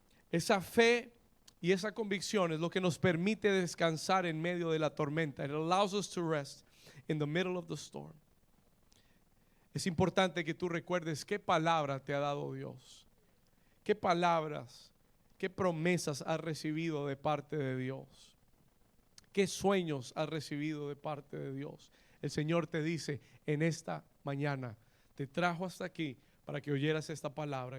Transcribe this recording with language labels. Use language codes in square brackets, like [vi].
[es] Esa fe y esa convicción es lo que nos permite descansar en medio de la tormenta. [en] It allows us to rest in the middle of the storm. [es] Es importante que tú recuerdes qué palabra te ha dado Dios. ¿Qué palabras, qué promesas has recibido de parte de Dios? ¿Qué sueños has recibido de parte de Dios? El Señor te dice en esta mañana, te trajo hasta aquí para que oyeras esta palabra.